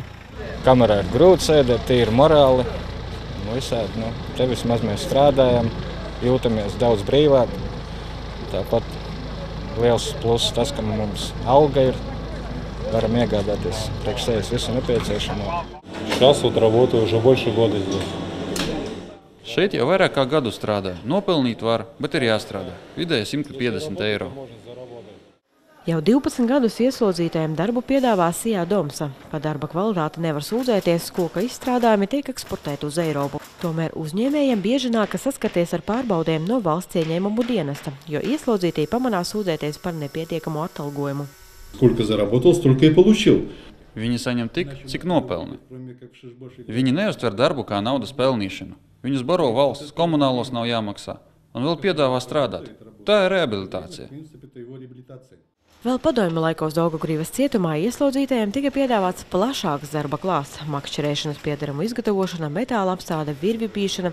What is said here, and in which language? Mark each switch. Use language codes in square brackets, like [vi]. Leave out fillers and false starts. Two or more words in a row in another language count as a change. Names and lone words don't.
[lv] Kamerā ir grūti sēdēt, tīri morāli. Visādi, te vismaz mēs strādājam, jūtamies daudz brīvāk. Tāpat liels pluss tas, ka mums alga ir, varam iegādāties priekš sevis visu nepieciešamo. [ru] Сейчас вот работаю уже больше года здесь. [lv] Šeit jau vairāk kā gadu strādāju. Nopelnīt var, bet ir jāstrādā. Vidēji 150 eiro. Jau 12 gadus ieslodzītajiem darbu piedāvā Sijā Domsa. Par darba kvalitāti nevar sūdzēties, koka izstrādājumi tiek eksportēti uz Eiropu. Tomēr uzņēmējiem bieži nākas saskarties ar pārbaudēm no valsts ieņēmumu dienesta, jo ieslodzītie pamanās sūdzēties par nepietiekamu atalgojumu. [ru] Сколько заработал, столько и получил. [lv] Viņi saņem tik, cik nopelna. Viņi neuztver darbu kā naudas pelnīšanu. Viņus baro valsts, komunālos nav jāmaksā, un vēl piedāvā strādāt. Tā ir rehabilitācija. Vēl padomju laikos Daugavgrīvas cietumā ieslodzītajiem tika piedāvāts plašāks darba klāsts – makšķerēšanas piedaramu izgatavošana, metāla apstrāde, virvju pīšana.